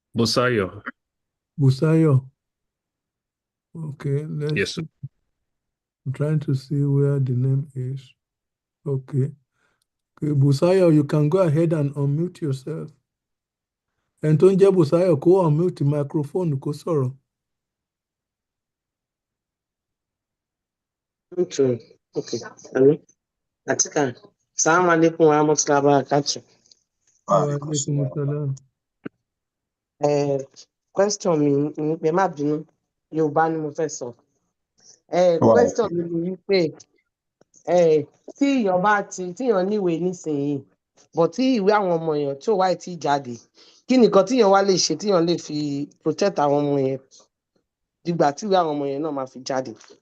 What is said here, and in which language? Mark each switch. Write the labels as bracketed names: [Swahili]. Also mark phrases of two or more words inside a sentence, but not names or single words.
[English] Bosayo. Busayo. Okay, let's Yes, sir. I'm trying to see where the name is. Okay. Okay, Busayo, you can go ahead and unmute yourself. [Yoruba] And tó ń jẹ́ Busayo kó [English] unmute microphone [Yoruba] kó sọ̀rọ̀. [English] Okay. Hello. Gassikia. [Arabic] السلام عليكم ورحمة الله وبركاته. وعليكم السلام. [Yoruba] Question mi ni pé má bínú. Yorùbá ni mo fẹ́ sọ. Question mi ni wípé tí èèyàn bá tí èèyàn níwèé nísìnyí, but tí ìwé àwọn ọmọ èèyàn tí ò wáyé tí jáde, kí nìkan tí èèyàn wá lè ṣe tí èèyàn lè fi protect àwọn ọmọ yẹn dìgbà tí ìwé àwọn ọmọ yẹn náà máa fi jáde?